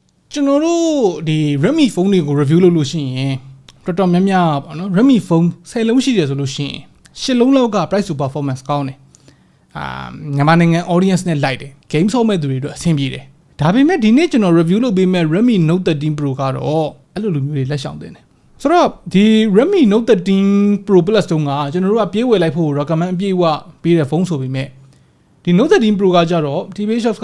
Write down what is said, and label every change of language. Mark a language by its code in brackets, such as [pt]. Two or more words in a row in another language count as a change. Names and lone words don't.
[my] ကျွန်တော်တို့ဒီ Redmi ဖုန်းတွေကို review လုပ်လို့ရှိရင်တော်တော်များများပေါ့နော် Redmi ဖုန်း10လုံးရှိတယ်ဆိုလို့ရှိရင်10လုံးလောက်က [en] price to performance [my] ကောင်းတယ်မြန်မာနိုင်ငံ audience နဲ့ လိုက်တယ် game ဆော့မဲ့သူတွေအတွက်အဆင်ပြေတယ်ဒါပေမဲ့ဒီနေ့ကျွန်တော် review လုပ်ပေးမဲ့ Redmi Note 13 Pro ကတော့အဲ့လိုမျိုးတွေလက်ရှောင်တင်တယ်ဆိုတော့ဒီ Redmi Note 13 Pro Plus တုန်းကကျွန်တော်တို့ကပြေးဝယ်လိုက်ဖို့ recommend အပြည့်အဝပေးတဲ့ဖုန်းဆိုပေမဲ့ဒီ Note 13 Pro ကကြတော့ TBH Labs